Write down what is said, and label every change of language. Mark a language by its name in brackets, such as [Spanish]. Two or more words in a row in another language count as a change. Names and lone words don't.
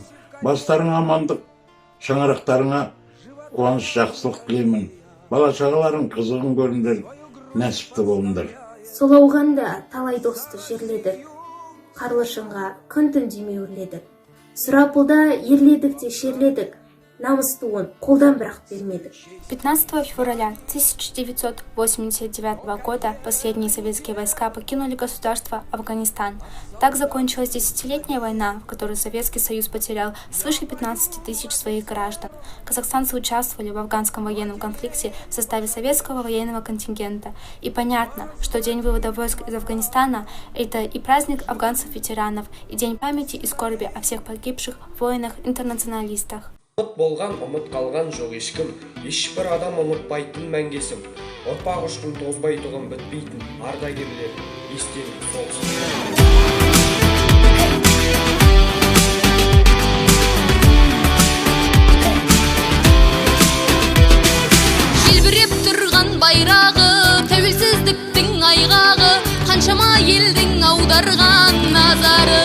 [Kazakh] Бастарыңа амандық, шаңырақтарыңа қуаныш, жақсылық тілеймін. Бала-шағаларың қызығын көріңдер, нәсіпті болыңдар. Сол ауғанда талай досты жерледік. Қарлышынға күн-түн демей өрледік. Сұрапылда ерледік те шерледік. Намыстуын қолдан бірақ бермедік. [Russian] 15 февраля 1989 года последние советские войска покинули государство Афганистан. Так закончилась десятилетняя война, в которой Советский Союз потерял свыше 15 тысяч своих граждан. Казахстанцы участвовали в афганском военном конфликте в составе советского военного контингента. И понятно, что День вывода войск из Афганистана – это и праздник афганцев-ветеранов, и День памяти и скорби о всех погибших воинах-интернационалистах. [Kazakh] Ұмыт болған, ұмыт қалған жоқ ешкім, ешбір адам ұмытпайтын мәңгесім. Ұрпақ ұшқын тозбай тұғын бітпейтін, ардагерлер естелік соғыс. Желбіреп тұрған байрағы, тәуелсіздіктің айғағы, қаншама елдің аударған назары.